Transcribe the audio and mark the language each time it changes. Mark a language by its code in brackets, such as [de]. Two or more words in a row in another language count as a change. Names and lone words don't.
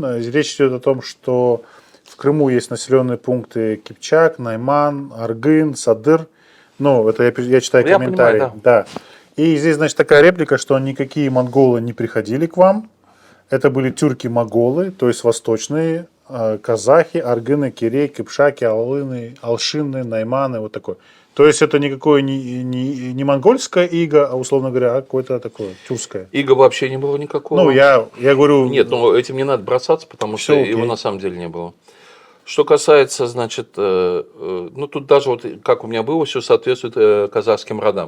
[ru] Речь идет о том, что в Крыму есть населенные пункты Кипчак, Найман, Аргын, Садыр. Ну, это я читаю комментарии. Понимаю, да. И здесь, значит, такая реплика, что никакие монголы не приходили к вам. Это были тюрки-моголы, то есть восточные, казахи, аргыны, кирей, кипшаки, алыны, алшины, найманы, вот такой. То есть это никакое не монгольское иго, а, условно говоря, какое-то такое тюркское. Иго вообще не было никакого. Ну, я говорю... Нет, ну этим не надо бросаться, потому что его на самом деле не было. Что касается, значит, ну тут даже вот как у меня было, все соответствует казахским родам.